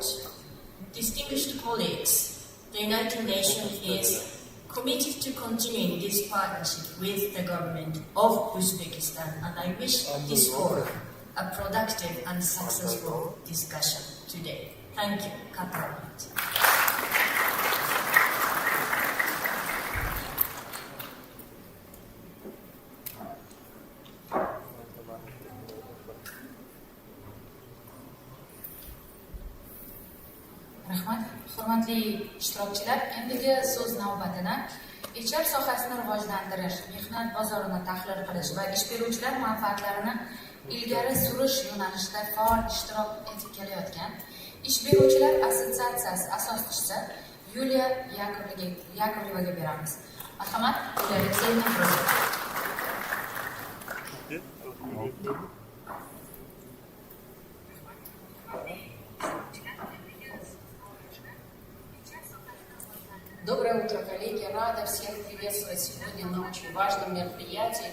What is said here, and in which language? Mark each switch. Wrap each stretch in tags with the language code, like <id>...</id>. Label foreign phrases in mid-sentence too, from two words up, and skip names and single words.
<en>Distinguished colleagues, the United Nations is committed to continuing this partnership with the government of Uzbekistan, and I wish this forum a productive and successful discussion today. Thank you.</en> <uz>Kambag'allikni. Rahmat, hurmatli ishtirokchilar, endigi so'z navbatida HR sohasini rivojlantirish, mehnat bozorini tahlil qilish va ish beruvchilar manfaatlarini ilgari surish yo'nalishida faol ishtirok etib kelayotgan ish beruvchilar assotsiatsiyasi asoschisi Yuliya Yakovlevaga beramiz. Marhamat, Yuliya Alexeyevna.</uz> <ru>Доброе утро, коллеги! Рада всех приветствовать сегодня на очень важном мероприятии.</ru>